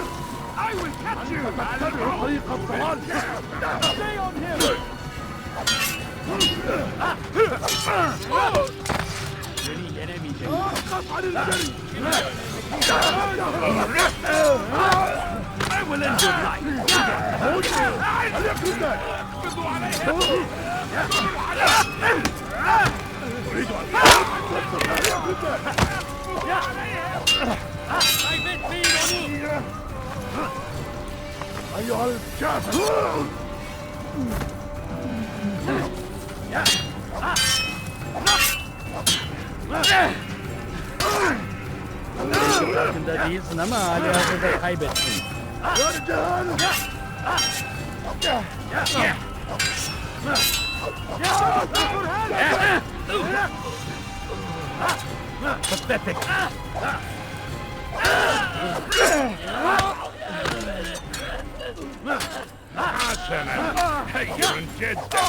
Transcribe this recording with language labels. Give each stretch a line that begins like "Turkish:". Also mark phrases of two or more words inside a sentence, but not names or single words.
English: I will catch you! Stay on him!
Turkish: Beni yenemeyecek.
English: I will end your life!
Turkish: Kaybetmeyin onu!
Arabic: أيها الكافر!
Turkish: Farkında değilsin ama hali hazırda kaybettin.
English: Pathetic. You're dead.